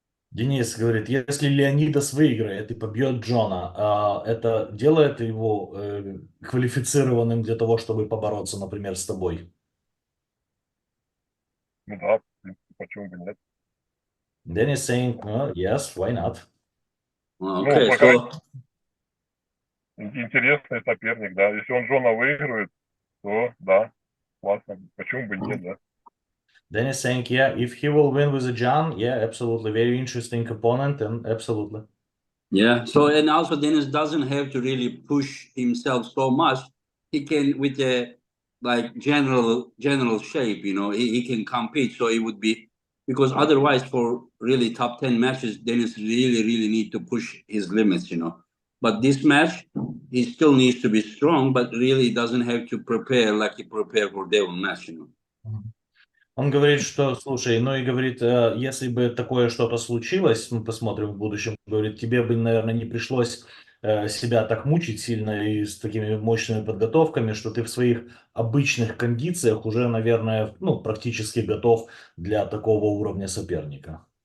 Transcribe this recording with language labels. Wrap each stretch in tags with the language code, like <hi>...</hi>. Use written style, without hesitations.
<ru>Денис говорит, если Леонидас выиграет и побьет Джона, это делает его квалифицированным для того, чтобы побороться, например, с тобой? Ну да, почему бы нет.</ru> <en>Dennis saying, well, yes, why not? Okay,</en> <ru>пока</ru> <en>so</en> <ru>интересный соперник, да. Если он Джона выиграет, то да, классно. Почему бы нет, да.</ru> <en>Dennis saying, yeah, if he will win with a John, yeah, absolutely, very interesting opponent, and absolutely. yeah. So and also Dennis doesn't have to really push himself so much. He can with a like general shape, he can compete. So it would be because otherwise for really top 10 matches, Dennis really need to push his limits, But this match, he still needs to be strong, but really doesn't have to prepare like he prepared for Devon match,</en> <ru>Он говорит, что, слушай, ну и говорит, если бы такое что-то случилось, мы посмотрим в будущем, говорит, тебе бы, наверное, не пришлось себя так мучить сильно и с такими мощными подготовками, что ты в своих обычных кондициях уже, наверное, практически готов для такого уровня соперника.</ru>